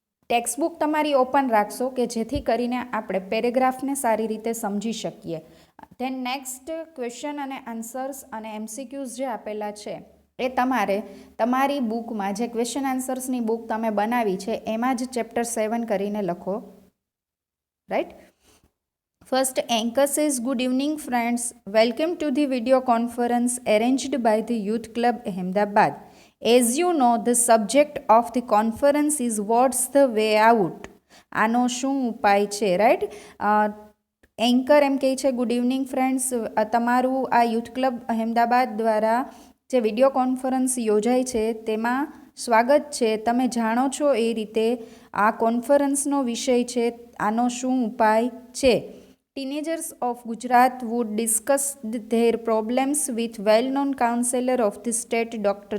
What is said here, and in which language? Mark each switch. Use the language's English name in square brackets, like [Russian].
[Gujarati] Textbook તમારી open રાખશો કે જેથી કરીને આપણે પેરેગ્રાફને સારી રીતે સમજી શકીએ. ધેન નેક્સ્ટ ક્વેશ્ચન અને આન્સર્સ અને એમસીક્યુઝ જે આપેલા છે એ તમારે તમારી બુકમાં જે ક્વેશ્ચન આન્સર્સની બુક તમે બનાવી છે એમાં જ ચેપ્ટર 7 કરીને લખો, right. [English] First, anchor says, good evening friends, welcome to the video conference arranged by the Youth Club Ahmedabad. As you know, the subject of the conference is what's the way out. [Gujarati] આનો શું ઉપાય છે, right. Anchor એમ કહે છે good evening friends, તમારું આ youth club Ahmedabad દ્વારા જે વિડીયો કોન્ફરન્સ યોજાય છે તેમાં સ્વાગત છે. તમે જાણો છો એ રીતે આ કોન્ફરન્સનો વિષય છે, આનો શું ઉપાય છે. [English] Teenagers of Gujarat would discuss their problems with well-known counselor of the state, Dr.